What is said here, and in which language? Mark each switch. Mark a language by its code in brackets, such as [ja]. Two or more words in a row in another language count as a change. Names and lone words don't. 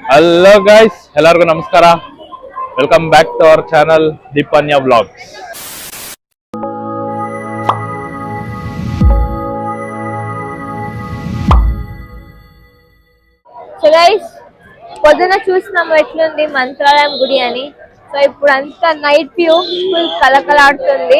[en] hello guys, [kn] ಎಲ್ಲರಿಗೂ ನಮಸ್ಕಾರ. [en] Welcome back to our channel Deepanya Vlogs. so guys [te] పొద్దున చూసినాము ఎట్లుంది మంత్రాలయం గుడి అని. సో ఇప్పుడు అంతా [en] night view [te] ఫుల్ కలకలాడుతుంది.